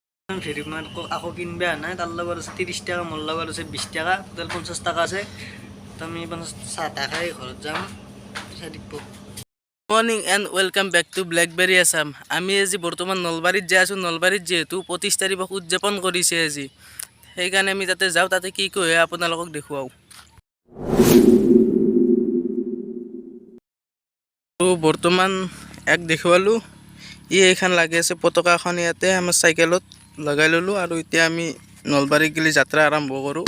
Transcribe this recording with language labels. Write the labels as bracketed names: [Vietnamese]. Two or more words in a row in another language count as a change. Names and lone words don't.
[Assamese] ফেরি মার আকৌ কিনবে নাই তার লগত আছে 30 টাকা, মোর লগত আছে 20 টাকা, টোটাল 50 টাকা আছে। তো আমি 50 চাহ খাই ঘৰত যাম। [English] Morning and welcome back to Blackberry Assam. [Assamese] আমি আজি বর্তমান নলবাৰীত যাই আছোঁ। নলবাৰীত যেহেতু 25 তাৰিখ উদযাপন কৰিছে আজি, সেইকাৰণে আমি তাতে যাওঁ। তাতে কি কি হয় আপোনালোকক দেখুৱাওঁ। বৰ্তমান এক দেখুৱালোঁ, এইখন লাগি আছে পতাকাখন ইয়াতে আমাৰ চাইকেলত লগাই ল'লোঁ আৰু এতিয়া আমি নলবাৰীত গেলি যাত্ৰা আৰম্ভ কৰোঁ।